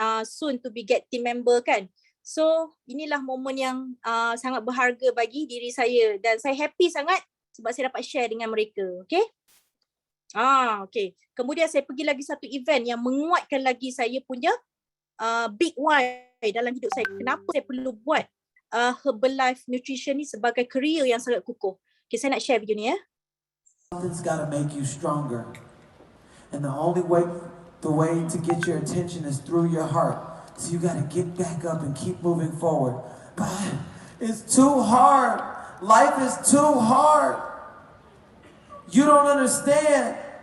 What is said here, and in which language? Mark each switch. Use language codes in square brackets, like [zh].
[en] Soon to be get team member kan. [ms] So, inilah momen yang sangat berharga bagi diri saya. Dan saya happy sangat sebab saya dapat share dengan mereka. Okay. Okay. Kemudian saya pergi lagi satu event yang menguatkan lagi saya punya big why dalam hidup saya. Kenapa saya perlu buat Herbalife Nutrition ni sebagai career yang sangat kukuh. Okay, saya nak share video ni ya. [en] Something's got to make you stronger. And the only way to get your attention is through your heart. So you got to get back up and keep moving forward. But it's too hard. Life is too hard. You don't understand.